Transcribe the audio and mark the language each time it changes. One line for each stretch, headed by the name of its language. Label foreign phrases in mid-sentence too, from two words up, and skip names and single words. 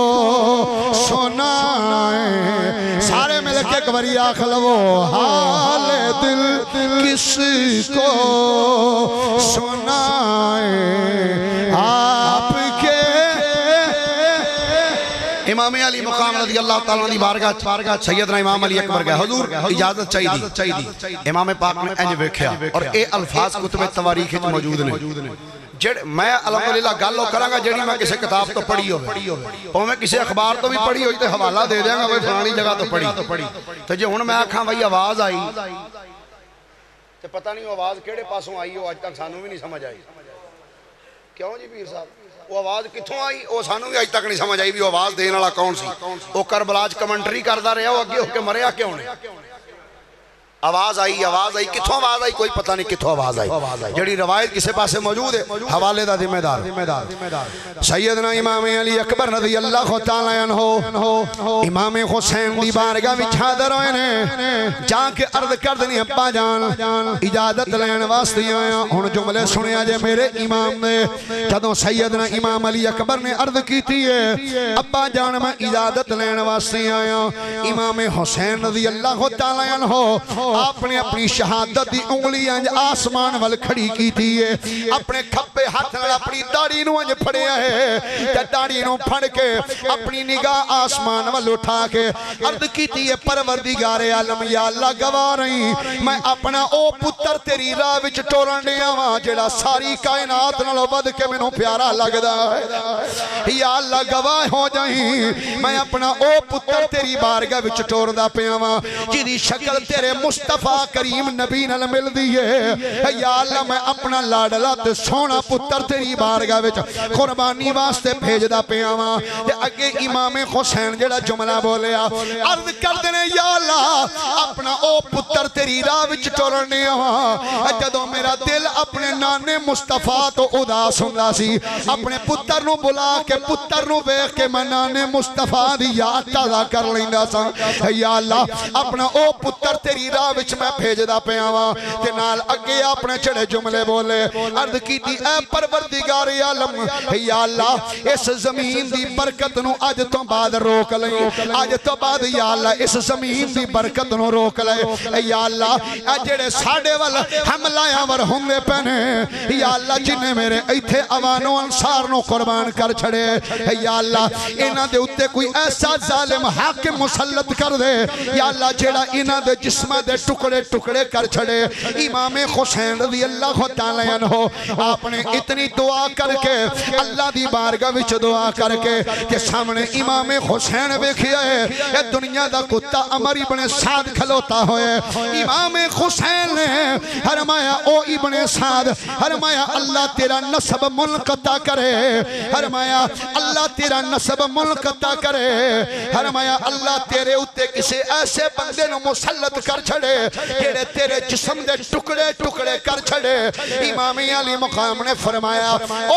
Urdu: سنائیں، سارے مل کے کبری آخلو حال دل کس کو سنائیں، آپ کے امام علی مقام رضی اللہ تعالیٰ
Punjabi: عنہ بارگاہ سیدنا امام علی اکبر گئے، حضور اجازت چاہیے دی، امام پاک نے انج ویکھیا اور اے الفاظ کتب تواریخ موجود نے، میں الحمدللہ گالو کرانگا جیڑی میں کسی کتاب تو پڑھی ہو میں کسی اخبار تو بھی پڑھی ہوئی تے حوالہ دے دیں گا فلانی جگہ تو پڑھی تو جی ہن میں آکھاں بھائی آواز آئی تے پتہ نہیں آواز کیڑے پاسوں آئی ہو آج تک سانوں بھی نہیں سمجھ آئی کیوں جی پیر صاحب وہ آواز کتھوں آئی وہ سانوں بھی اج تک نہیں سمجھ آئی بھی وہ آواز دین والا کون سی وہ کربلا وچ کمنٹری کردا رہیا وہ اگے ہو کے مریا کیوں نے آواز آئی کتھوں آواز آئی کوئی پتہ نہیں کتھوں آواز آئی جڑی روایت کسے پاسے موجود ہے حوالے دا ذمہ دار سیدنا امام علی اکبر رضی اللہ تعالی عنہ امام حسین دی بارگاہ وچ حاضر ہوئے نے جا کے عرض کر دنی ابا جان اجازت لین واسطے آیا ہن جملے سنیا جے میرے امام نے جدوں سیدنا امام علی اکبر نے عرض کیتی ہے ابا جان میں اجازت لین واسطے آیا امام حسین رضی اللہ تعالی عنہ آپ نے اپنی شہادت دی انگلیاں آسمان وال کھڑی کی تھی ہے اپنے کھپے ہاتھ نال اپنی داڑھی نو انج پھڑیا ہے تے داڑھی نو پھڑ کے اپنی نگاہ آسمان وال اٹھا کے عرض کیتی ہے پروردگار عالم یا اللہ گواہ رہی میں اپنا او پتر تیری راہ وچ ٹورن ڈیا واں جڑا ساری کائنات نالوں ود کے مینوں پیارا لگدا ہے یا اللہ گواہ ہو جائیں میں اپنا او پتر تیری بارگاہ وچ ٹوردا پیا واں جدی شکل تیرے مصطفیٰ کریم نبی نال مل دیئے یا اللہ میں اپنا لاڈلا تے سونا پتر تیری بارگاہ وچ قربانی واسطے بھیج دا پیاواں تے اگے امام حسین جڑا جملہ بولیا عرض کر دینے یا اللہ اپنا او پتر تیری راہ وچ ٹورنے آواں جدوں میرا دل اپنے نانے مصطفیٰ تو اداس ہوندا سی اپنے پتر نو بلا کے پتر نو ویکھ کے میں نانے مصطفیٰ دی یاد تازہ کر لیندا سا یا اللہ اپنا او پتر تیری راہ وچ میں بھیجدا پیا واں تے نال اگے اپنے چڑے جملے بولے عرض کیتی اے پروردگار عالم یا اللہ اس زمین دی برکت نو اج تو بعد روک لئی اج تو بعد یا اللہ اس زمین دی برکت نو روک لے یا اللہ اے جڑے ساڈے ول حملہ آور ہوندے پنے یا اللہ جن میرے ایتھے عوام و انصار نو قربان کر چھڑے یا اللہ انہاں دے اوتے کوئی ایسا ظالم حاکم مسلط کر دے یا اللہ جڑا انہاں دے جسماں دے ٹکڑے ٹکڑے کر چھڑے امام حسین رضی اللہ تعالی عنہ آپ نے اتنی دعا کر کے اللہ دی بارگاہ وچ دعا کر کے کہ سامنے امام حسین ویکھیا ہے اے دنیا دا کتا عمر ابن سعد کھلوتا ہوئے امام حسین نے فرمایا او ابن سعد فرمایا اللہ تیرا نسب منقطع کرے فرمایا اللہ تیرا نسب منقطع کرے فرمایا اللہ تیرے اوتے کسی ایسے بندے نو مسلط کر چھڑے جڑے تیرے جسم دے ٹکڑے ٹکڑے کر چھڑے امام علی مقام نے فرمایا او